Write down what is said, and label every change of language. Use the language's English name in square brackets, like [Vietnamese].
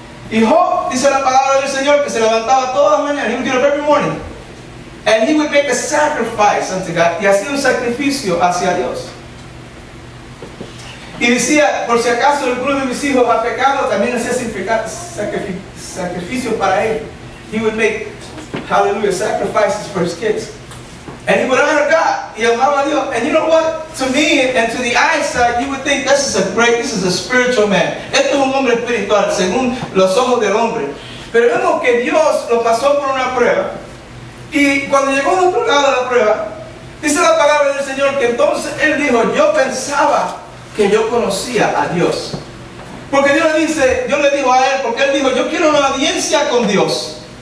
[Spanish] Y Job, dice la palabra del Señor, que se levantaba todas las mañanas, [English] he would get up every morning, and he would make a sacrifice unto God, [Spanish] y hacía un sacrificio hacia Dios. Y decía, por si acaso alguno de mis hijos ha pecado, también hacía sacrificio para él. [English] He would make, hallelujah, sacrifices for his kids. And he would honor God. [Spanish] Y amaba a Dios. [English] And you know what? To me and to the eyesight, you would think this is a spiritual man. [Spanish] Este es un hombre espiritual, según los ojos del hombre. Pero vemos que Dios lo pasó por una prueba. Y cuando llegó al otro lado de la prueba, dice la palabra del Señor que entonces él dijo, yo pensaba que yo conocía a Dios. Porque Dios le dijo a él, porque él dijo, yo quiero una audiencia con Dios.